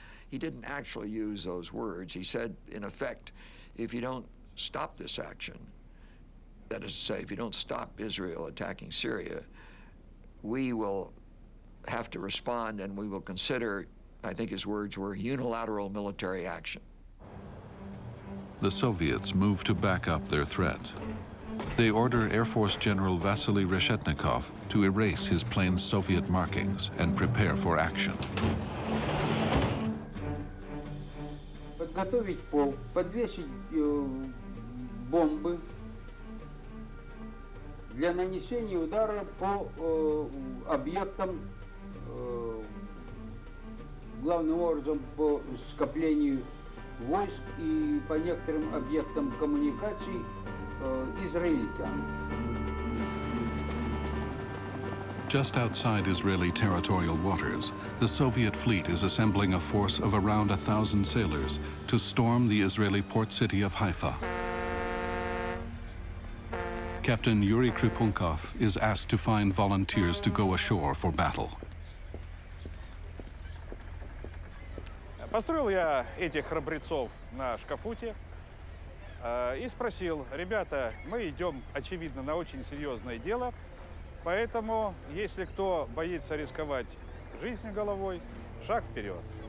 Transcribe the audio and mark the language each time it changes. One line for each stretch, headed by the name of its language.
English: He didn't actually use those words. He said, in effect, if you don't stop this action, that is to say, if you don't stop Israel attacking Syria, we will have to respond and we will consider, I think his words were, unilateral military action. The Soviets move to back up their threat. They order Air Force General Vasily Reshetnikov to erase his plane's Soviet markings and prepare for action.
Russian: Подготовить пол, подвесить бомбы для нанесения удара по объектам, главным образом по скоплению войск и по некоторым объектам коммуникаций израильтян.
English: Just outside Israeli territorial waters, the Soviet fleet is assembling a force of around 1,000 sailors to storm the Israeli port city of Haifa. Captain Yuri Kripunkov is asked to find volunteers to go ashore for battle.
Russian: Построил я этих храбрецов на шкафуте и спросил, ребята, мы идем, очевидно, на очень серьезное дело, поэтому, если кто боится рисковать жизнью головой, шаг вперед.